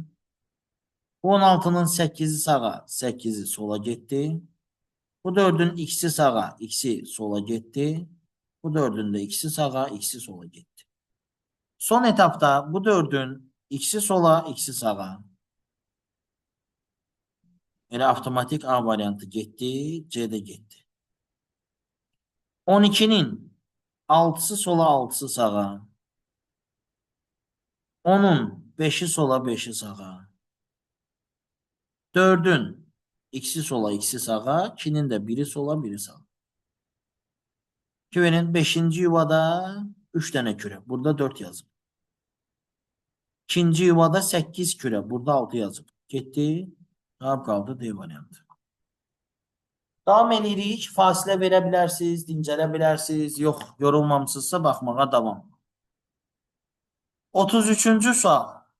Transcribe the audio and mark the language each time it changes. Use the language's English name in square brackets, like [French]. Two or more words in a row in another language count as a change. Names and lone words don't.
[Turkish] Bu 16'nın 8'i sağa, 8'i sola gitti. Bu 4'ün ikisi sağa, ikisi sola gitti. Bu 4'ün de ikisi sağa, ikisi sola gitti. Son etapta bu 4'ün ikisi sola, ikisi sağa. [Azerbaijani] Elə avtomatik A variantı getdi, C de getdi. 12'nin 6'sı sola, 6'sı sağa. 10'un 5'i sola, 5'i sağa. 4'ün ikisi sola, ikisi sağa. 2'nin de biri sola, biri sağa. [Turkish] Küvenin 5. yuvada 3 tane küre. [Azerbaijani] Burada 4 yazıb. [Turkish] İkinci yuvada 8 küre. [Azerbaijani] Burada 6 yazıb. Getdi. Cavab qaldı D variantı. Davam edirik. Fasilə verə bilərsiniz, dincələ bilərsiniz. Yox, yorulmamısınızsa baxmağa davam. 33-cü sual.